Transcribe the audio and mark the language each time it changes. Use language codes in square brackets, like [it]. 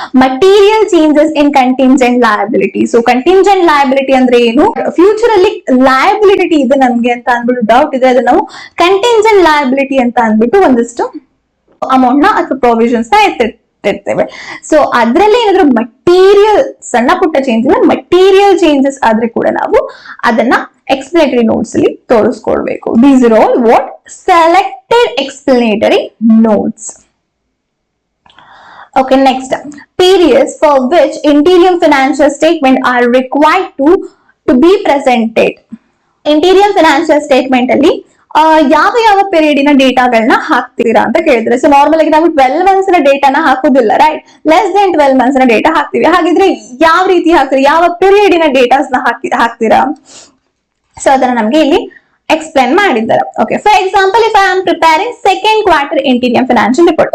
[kn] Material changes in contingent liability. So contingent liability ಅಂದ್ರೆ ಏನು, future ಅಲ್ಲಿ ಲಯಬಿಲಿಟಿ ಇದೆ ನಮ್ಗೆ ಅಂತ ಅಂದ್ಬಿಟ್ಟು ಡೌಟ್ ಇದೆ, ಅದನ್ನ ನಾವು ಕಂಟಿಂಜೆಂಟ್ ಲಯಬಿಲಿಟಿ ಅಂತ ಅಂದ್ಬಿಟ್ಟು ಒಂದಿಷ್ಟು ಅಮೌಂಟ್ ನ ಅಥವಾ ಪ್ರೊವಿಷನ್ಸ್ ನ ಎತ್ತಿರ್ತೇವೆ. ಸೊ ಅದ್ರಲ್ಲಿ ಏನಾದ್ರು ಮಟೀರಿಯಲ್ ಸಣ್ಣ ಪುಟ್ಟ ಚೇಂಜಸ್, ಮಟೀರಿಯಲ್ ಚೇಂಜಸ್ ಆದ್ರೆ ಕೂಡ ನಾವು ಅದನ್ನ explanatory notes ಅಲ್ಲಿ ತೋರಿಸ್ಕೊಳ್ಬೇಕು. [en] These are all what selected explanatory notes. Okay, next, periods for which interim financial statement are required to be presented. [kn] Interim financial statement ಅಲ್ಲಿ ಯಾವ ಯಾವ ಪೀರಿಯಡಿನ ಡೇಟಾಗಳನ್ನ ಹಾಕ್ತೀರಾ ಅಂತ ಕೇಳಿದ್ರೆ, ಸೊ ನಾರ್ಮಲ್ ಆಗಿ ನಾವು 12 ಮಂತ್ಸ್ ನ ಡೇಟಾನ ಹಾಕುದಿಲ್ಲ, ರೈಟ್? ಲೆಸ್ ದೆನ್ 12 ಮಂತ್ಸ್ ನ ಡೇಟಾ ಹಾಕ್ತಿವಿ. ಹಾಗಿದ್ರೆ ಯಾವ ರೀತಿ ಹಾಕ್ತೀರಾ, ಯಾವ ಪೀರಿಯಡಿನ ಡೇಟಾಸ್ ನ ಹಾಕ್ತೀರಾ? ಸೊ ಅದನ್ನ ನಮ್ಗೆ ಇಲ್ಲಿ ಎಕ್ಸ್ಪ್ಲೇನ್ ಮಾಡಿದ್ದಾರೆ. [en] Okay, for example, if I am preparing second quarter interim financial report.